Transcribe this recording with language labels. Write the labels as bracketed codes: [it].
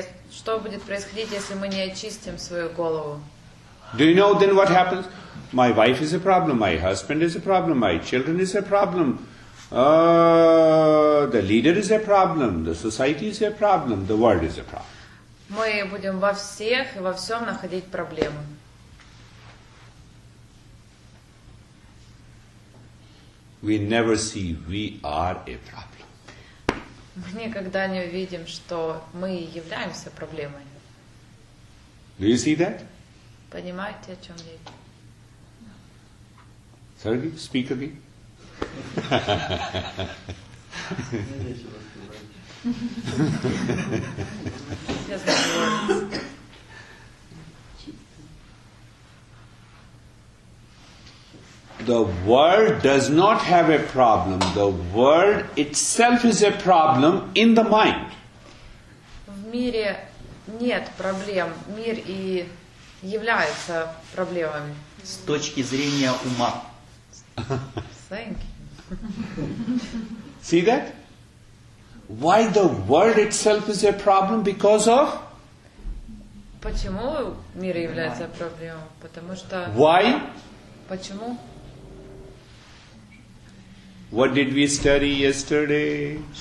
[ru] Что будет происходить, если мы не очистим свою голову? [en] Do you know then what happens? My wife is a problem, my husband is a problem, my children is a problem, the leader is a problem, the society is a problem, the world is a problem. [ru] Мы будем во всех и во всем находить проблемы. [en] We never see we are a problem. [ru] Мы никогда не увидим, что мы являемся проблемой. [en] Do you see that? [ru] Понимаете, о чем я? [en] Sorry, speak again. [ru] Я знаю. [en] The world does not have a problem. The world itself is a problem in the mind. [ru] В мире нет проблем. Мир и является проблемами. С точки зрения ума. [en] Thank you. See that? Why the world itself is a problem? Because of? [ru] Почему мир является проблемой? Потому что... [en] Why? [ru] Почему? [en] What did we study yesterday?